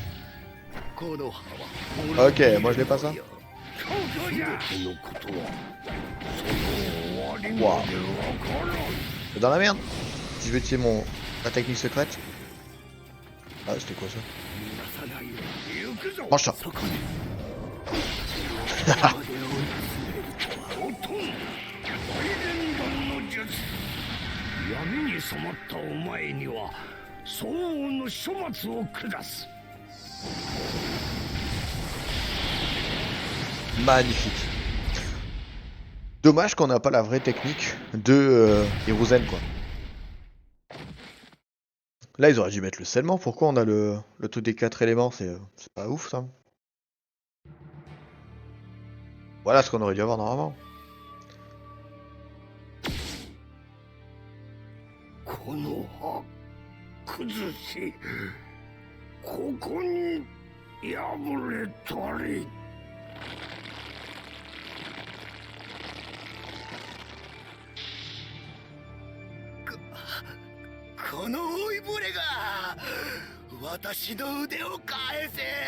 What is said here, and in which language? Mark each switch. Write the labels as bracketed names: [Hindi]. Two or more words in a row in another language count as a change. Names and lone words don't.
[French] Ok, moi je l'ai pas ça. Wow. C'est dans la merde. Si je vais utiliser ma technique secrète. Ah, c'était quoi ça? Mange ça. [Japanese] 闇に染まったお前には相応の処罰を下す。 [French] Magnifique. Dommage qu'on n'a pas la vraie technique de Hiruzen, quoi. Là, ils auraient dû mettre le scellement. Pourquoi on a le truc des 4 éléments? C'est pas ouf, ça. Voilà ce qu'on aurait dû avoir normalement. [Japanese] この葉崩し、ここに破れたり。この老いぼれが私の腕を返せ。